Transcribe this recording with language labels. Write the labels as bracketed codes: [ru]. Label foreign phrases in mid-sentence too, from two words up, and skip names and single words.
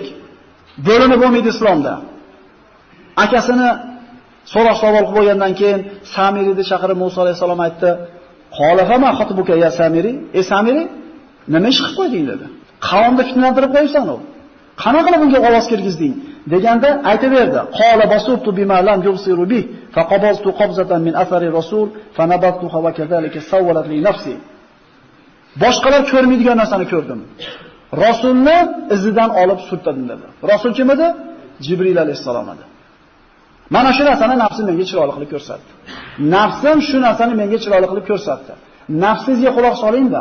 [uz] Bo'linib bo'lmaydi islomda. Akasini so'roq savol qilib qo'ygandan keyin Samiriyni chaqirib Musa alayhisalom aytdi: [ar] "قال فما خطبك يا سامري? [uz] Ey Samiri, nima ish qilib qo'yding?" dedi. "Qavmni fitnalantirib qo'ysan u. Qanaqa qilib bunga ovoz kirgizding?" deganda aytaverdi: [ar] "قال بصرت بما لم يبصروا به فقبضت قبضة من أثر الرسول فنبذتها وكذلك سولت لي نفسي." [uz] Boshqalar ko'rmaydigan narsani ko'rdim. Rasulni izidan olib surtdim dedi. Rasul kim edi? Jibril alayhisalom edi. Mana shu narsani nafsim menga chiroyli qilib ko'rsatdi. Nafsim shu narsani menga chiroyli qilib ko'rsatdi. Nafsizga quloq soling-da.